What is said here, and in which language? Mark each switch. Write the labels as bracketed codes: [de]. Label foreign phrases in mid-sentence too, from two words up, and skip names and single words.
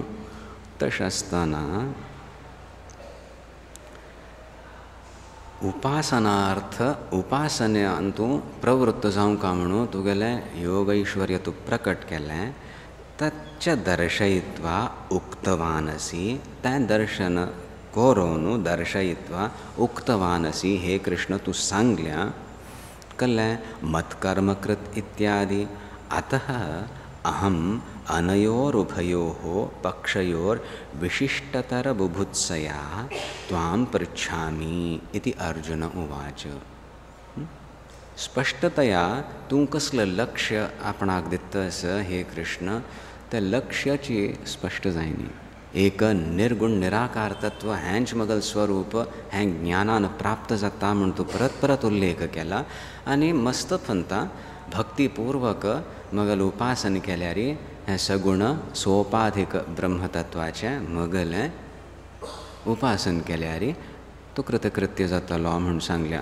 [kok] तशें आसतना उपासनार्थ उपासनेंत तूं प्रवृत्त जावंका म्हणून तुगेलें योग ऐश्वर्य तूं प्रकट केलें [sa] तच्च दर्शयित्वा उक्तवानसि. [kok] तें दर्शन करून [sa] दर्शयित्वा उक्तवानसि [kok] हे कृष्ण तूं सांगल्या कल्लें [sa] मत्कर्मकृत इत्यादि. अतः अहम अनयोरुभयोः पक्षयोर विशिष्टतर बुभुत्सया त्वां पृच्छामि इति अर्जुन उवाच. [kok] स्पष्टतया तूं कसलें लक्ष्य आपणाक दितास हे कृष्ण तें लक्ष्याची स्पश्ट जायनी. एक निर्गुण निराकार तत्व हेंच मगल स्वरूप हें ज्ञानान प्राप्त जाता म्हूण तूं परत परत उल्लेख केला. आनी मस्त म्हणटा भक्तिपूर्वक मगल उपासन केल्यार हें सगुण सोपाधिक ब्रह्मतत्वाचें मगल उपासन केल्यार तो कृतकृत्य जातलो म्हणून सांगल्या.